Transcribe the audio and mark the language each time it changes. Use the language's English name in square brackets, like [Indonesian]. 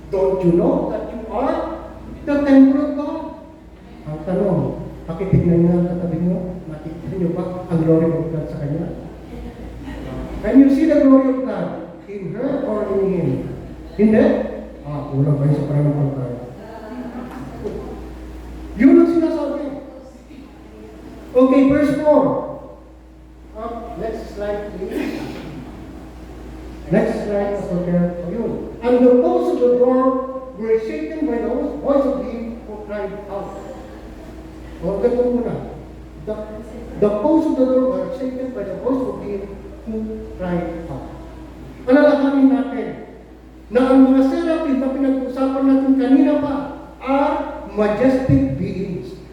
[English] Don't you know that you are the temple of God? [Filipino] Ang tanong, pakitignan niyo ang katabi niyo, makikita niyo ba ang glory of God sa kanya? [English] Can you see the glory of God in her or in him? [Filipino] Hindi? Kulang kayo sa paranong tayo. Yun ang sinasabi. Okay, verse 4. [English] Next slide, please. Next slide, yun. And the posts of the door were shaken by the voice of him who cried out. [Filipino] Ganito muna. [English] The posts of the door were shaken by the voice of him who cried out. [Filipino] Alalahanin natin na ang mga seraphim na pinag-usapan natin kanina pa [English] are majestic beings.